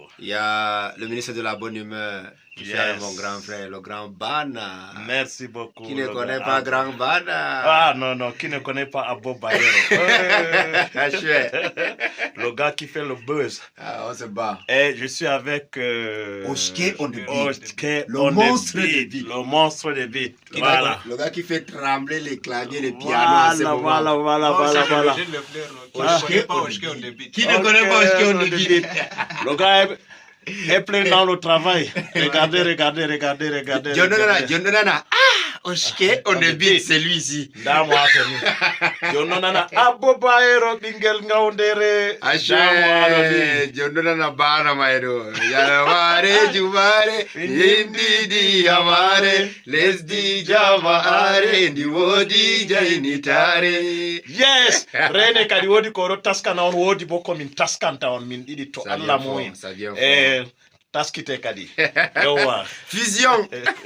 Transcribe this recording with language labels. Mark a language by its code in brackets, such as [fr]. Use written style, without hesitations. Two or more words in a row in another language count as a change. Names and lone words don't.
[fr] Il y a le ministre de la bonne humeur, qui est mon grand frère, le grand Bana. Merci beaucoup. Qui ne connaît pas grand Bana? Ah non, qui ne connaît pas Abo Bayero? Le gars qui fait le buzz. Ah, on se bat. Et je suis avec Oshke on the beat. Oshke Le on the monstre beat. des beats. Le monstre des beats. Voilà. Le gars qui fait trembler les claviers, les pianos à ce moment. Voilà. Qui ne connaît pas Oshke on the beat? Le gars est plein dans le travail. Regardez. [ff] Jondonana. [fr] Ah, Oshke on the beat, c'est lui ici. [ff] Jondonana Abo Bayero bingel ngaundere. Jondonana Bana Maero. Yaramare Jumare. Indidi Amare. Lesdi Jamaare. Ndiwodi Jainitare. Yes! Rene kadi wodi ko taskana on wodi boko min taskanta on min didi to Allah moyen. [fr] Ça vient fort. [ff] Taskite kadi. Yowa. [fr] Fusion.